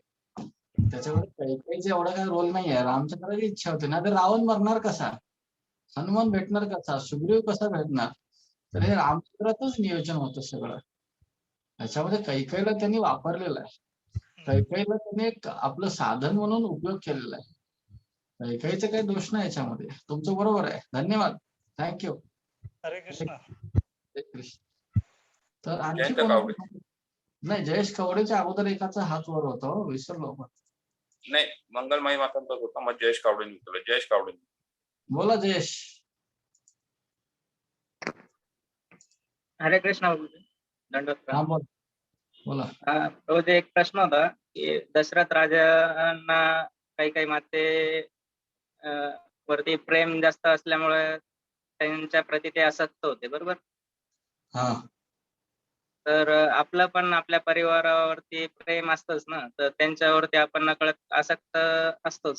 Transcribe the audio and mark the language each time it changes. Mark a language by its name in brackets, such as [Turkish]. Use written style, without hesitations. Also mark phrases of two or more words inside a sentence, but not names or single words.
[Marathi] त्याच्यामध्ये कैकेयीचा एवढा काही रोल नाही आहे. रामचंद्राची इच्छा होती ना, तर रावण मरणार कसा, हनुमान भेटणार कसा, सुग्रीव कसा भेटणार, तर हे रामचंद्राचंच नियोजन होतं सगळं. त्याच्यामध्ये कैकेयीला त्यांनी वापरलेलं आहे. कैकेयीला त्यांनी एक आपलं साधन म्हणून उपयोग केलेला आहे. कैकेयीचा काही दोष नाही याच्यामध्ये. तुमचं बरोबर आहे. धन्यवाद. थँक्यू. हरे कृष्ण. तर आणखी जयंत कोण? कावडे. नाही, जयेश कवडेच्या अगोदर एकाचा हात वर होता, विसरलो आपण. नाही, मंगलमाई मातांचाच होता, मग जयेश कावडेंनी उचलला. जयेश कावडे. बोला जयेश. हरे कृष्ण प्रभूजी. दंडवत हा प्रणाम. बोला. प्रभूजी, एक प्रश्न होता की दशरथ राजांना काही माते वरती प्रेम जास्त असल्यामुळे त्यांच्या प्रती ते आसक्त होते, बरोबर? हा तर आपलं पण आपल्या परिवारावरती प्रेम असतंच ना, तर त्यांच्यावरती आपण नकळत आसक्त असतोच.